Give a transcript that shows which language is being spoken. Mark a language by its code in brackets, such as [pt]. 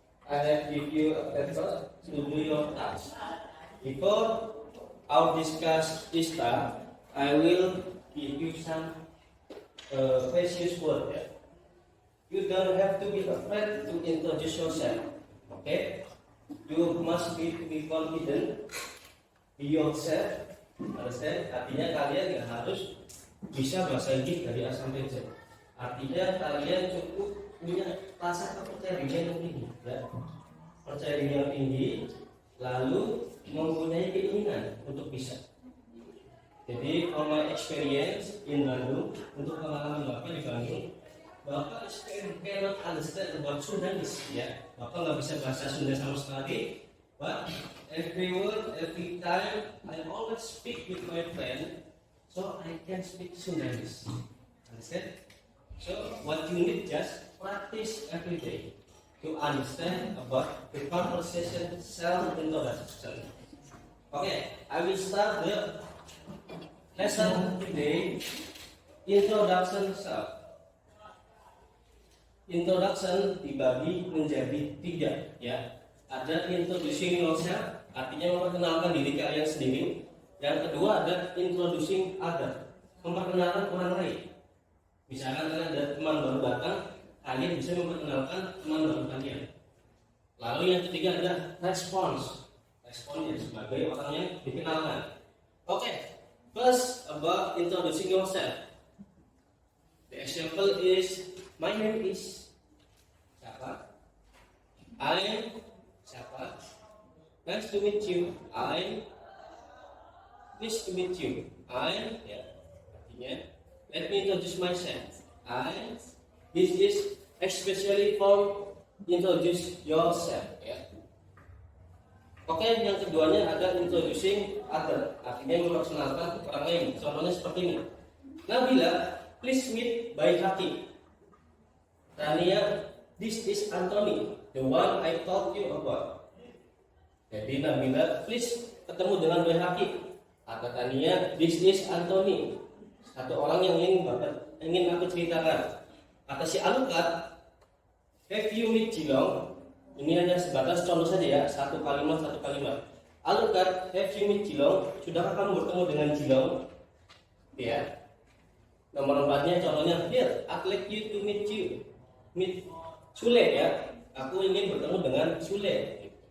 [en] I have give you a paper to do your task. Before I'll discuss this stuff, I will give you some precious word. You don't have to be afraid to introduce yourself. Oke, you must be confident, be yourself. Understand? [id] Artinya kalian nggak harus bisa bahasa Inggris dari A sampai Z. Artinya kalian cukup punya rasa kepercayaan diri yang tinggi, ya. Percaya diri yang tinggi, lalu mempunyai keinginan untuk bisa. Jadi, [en] from my experience in Bandung, [id] untuk pengalaman Bapak di Bandung, Bapak [en] cannot understand about Sundanese, [id] ya. Bapak nggak bisa bahasa Sunda sama sekali. [en] But every word, every time, I always speak with my friend, so I can speak Sundanese. Understand? So what you need just practice every day to understand about the conversation self-introduction. Okay, I will start the lesson today. Introduction self. [id] Introduction dibagi menjadi 3, ya. Ada [en] introducing yourself, [id] artinya memperkenalkan diri kalian sendiri. Yang kedua ada [en] introducing other, [id] memperkenalkan orang lain. Misalkan kalian ada teman baru datang, kalian bisa memperkenalkan teman baru kalian. Lalu yang ketiga ada response. Respon sebagai orang yang dikenalkan. [en] Oke, first about introducing yourself. The example is, my name is [id] siapa? [en] I'm [id] siapa? [en] Nice to meet you. I'm pleased to meet you. I'm, ya, [id] artinya [en] let me introduce myself. This is especially for introduce yourself, ya. [id] Oke, yang keduanya ada [en] introducing other, [id] artinya memperkenalkan orang lain. Contohnya seperti ini. Nabila, [en] please meet Baihaqi. Tania, this is Anthony, the one I told you about. [id] Jadi Nabila, [en] please [id] ketemu dengan Baihaqi. Kata Tania, [en] this is Anthony, [id] satu orang yang ingin aku ceritakan. Kata si [en] Alukat, have you meet Jilong? [id] Ini hanya sebatas contoh saja, ya, satu kalimat. Alukat, [en] have you meet Jilong? [id] Sudahkah kamu bertemu dengan Jilong? Ya. Nomor 4-nya contohnya, [en] here, I'd like you to meet Sule, ya. [id] Aku ingin bertemu dengan Sule.